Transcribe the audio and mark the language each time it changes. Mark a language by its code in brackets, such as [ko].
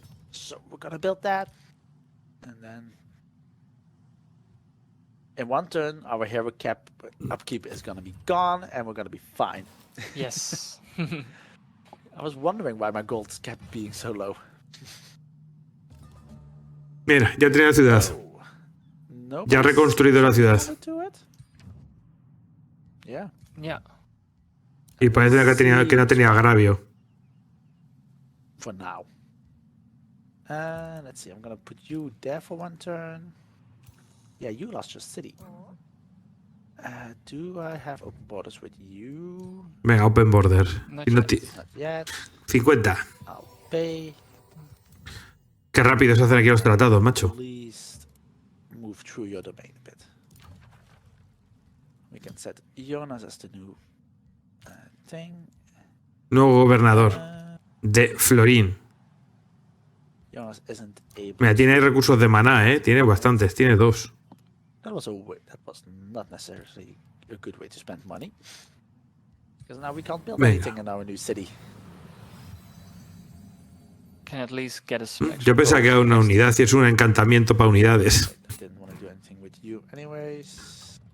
[en] So we're gonna build that, and then in one turn our hero cap upkeep is gonna be gone, and we're gonna be fine. Yes. I was wondering why my gold kept being so low. [es] Mira, ya tiene la ciudad. No, ya ha reconstruido la ciudad. [en] Yeah. Yeah. [es] Y parece que no tenía agravio. [en] For now. Let's see, I'm gonna put you there for one turn. Yeah, you lost your city. Do I have open borders with you? [es] Venga, [en] open border. Not yet. 50. I'll pay. [es] Qué rápido se hacen aquí los tratados, macho. [en] Please move through your domain a bit. We can set Jonas as the new thing. [es] Nuevo gobernador de Florín. [en] Jonas isn't able. [es] Mira, tiene recursos de maná, ¿eh? Tiene bastantes, tiene 2. [en] That was not necessarily a good way to spend money. Because now we can't build anything in our new city. Can at least get us some extra [es] Yo pensaba que era una unidad y es un encantamiento para unidades. [en] I didn't want to do anything with you anyways.